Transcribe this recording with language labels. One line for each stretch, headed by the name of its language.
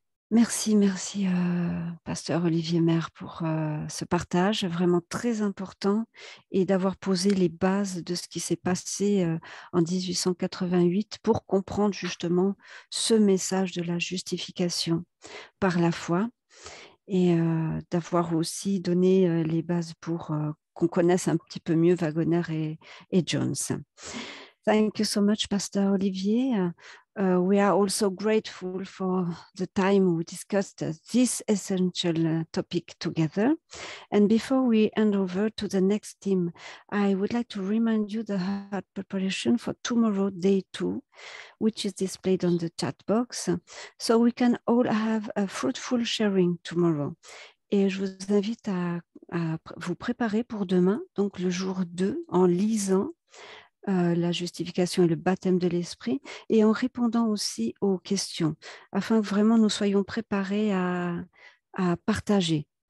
French: Merci, Pasteur Olivier Maire, pour ce partage vraiment très important et d'avoir posé les bases de ce qui s'est passé en 1888 pour comprendre justement ce message de la justification par la foi et d'avoir aussi donné les bases pour qu'on connaisse un petit peu mieux Wagoner et Jones.
English: Thank you so much, Pastor Olivier. We are also grateful for the time we discussed this essential topic together. And before we hand over to the next team, I would like to remind you the heart preparation for tomorrow, day 2, which is displayed on the chat box. So we can all have a fruitful sharing tomorrow.
French: Et je vous invite à vous préparer pour demain, donc le jour 2, en lisant la justification et le baptême de l'esprit, et en répondant aussi aux questions, afin que vraiment nous soyons préparés à partager.